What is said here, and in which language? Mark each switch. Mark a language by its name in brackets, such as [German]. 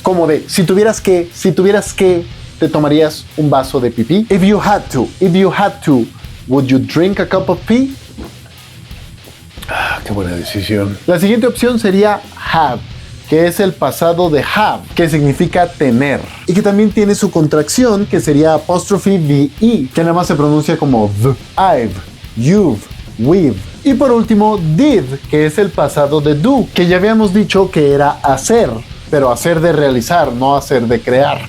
[Spanish] Como de, si tuvieras que, ¿te tomarías un vaso de pipí? [English] If you had to, would you drink a cup of pee? [Spanish] Qué buena decisión. La siguiente opción sería have, que es el pasado de have, que significa tener. Y que también tiene su contracción, que sería apóstrofe VE, que nada más se pronuncia como v. I've, you've, we've. Y por último, did, que es el pasado de do, que ya habíamos dicho que era hacer, pero hacer de realizar, no hacer de crear.